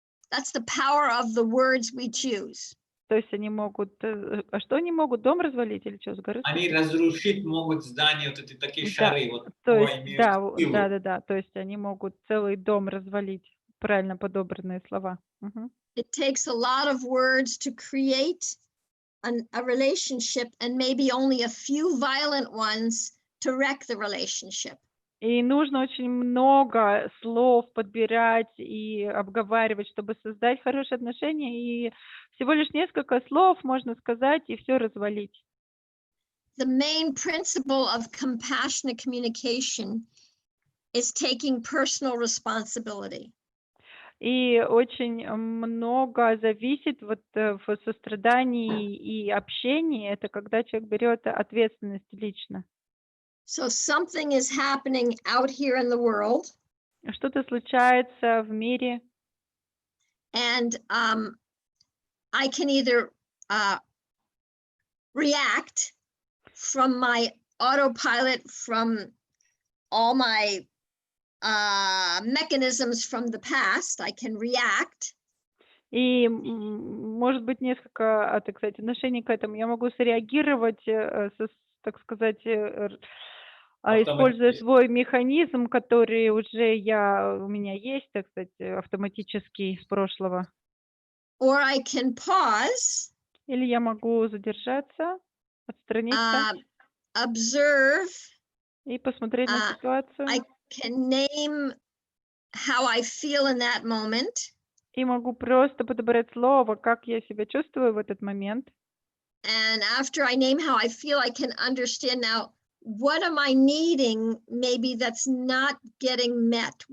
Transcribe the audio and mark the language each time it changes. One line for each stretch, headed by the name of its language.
English: That's the power of the words we choose.
Russian: То есть они могут... А что они могут? Дом развалить или что, с горы? Они разрушить могут здания, вот эти такие Да, шары. Вот, То о, есть, имеют силу. да. То есть они могут целый дом развалить. Правильно подобранные слова. Мгм.
English: It takes a lot of words to create a relationship, and maybe only a few violent ones to wreck the relationship.
Russian: И нужно очень много слов подбирать и обговаривать, чтобы создать хорошие отношения. И всего лишь несколько слов можно сказать и все развалить.
English: The main principle of compassionate communication is taking personal responsibility.
Russian: И очень много зависит вот в сострадании и общении. Это когда человек берет ответственность лично.
English: So something is happening out here in the world,
Russian: Что-то случается в мире,
English: and I can either react from my autopilot, from all my mechanisms from the past. I can react,
Russian: и может быть несколько, так сказать, отношений к этому. Я могу среагировать, так сказать, используя Автоматически. свой механизм, который уже у меня есть, так сказать, автоматический с прошлого.
English: or I can pause,
Russian: Или я могу задержаться, отстраниться
English: observe,
Russian: и посмотреть на ситуацию.
English: I can name how I feel in that moment,
Russian: И могу просто подобрать слово, как я себя чувствую в этот момент.
English: and after I name how I feel, I can understand now, what am I needing maybe that's not getting met?